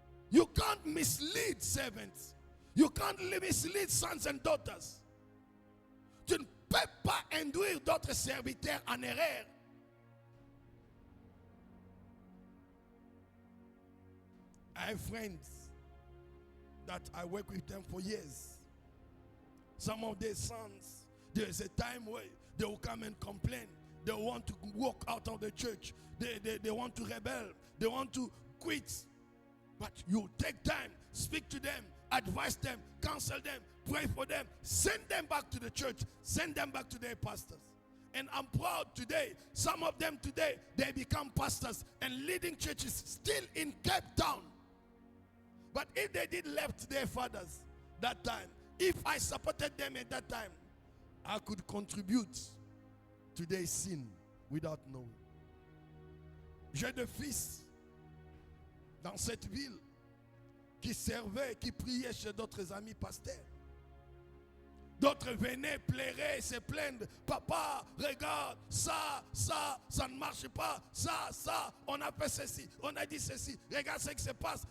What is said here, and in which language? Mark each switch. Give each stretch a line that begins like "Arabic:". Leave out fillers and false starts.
English: You can't mislead servants. You can't mislead sons and daughters.
French: Tu ne peux pas induire d'autres serviteurs en erreur.
English: I have friends that I work with them for years. Some of their sons, there's a time where they will come and complain. They want to walk out of the church. They want to rebel. They want to quit. But you take time, speak to them, advise them, counsel them, pray for them, send them back to the church, send them back to their pastors. And I'm proud today, some of them today, they become pastors and leading churches still in Cape Town. But if they did left their fathers that time, if I supported them at that time, I could contribute to their sin without knowing.
French: J'ai des fils dans cette ville qui servaient, qui priaient chez d'autres amis pasteurs. D'autres venaient, pleuraient, se plaindre. Papa, regarde, ça ne marche pas. Ça, on a fait ceci, on a dit ceci. Regarde ce qui se passe.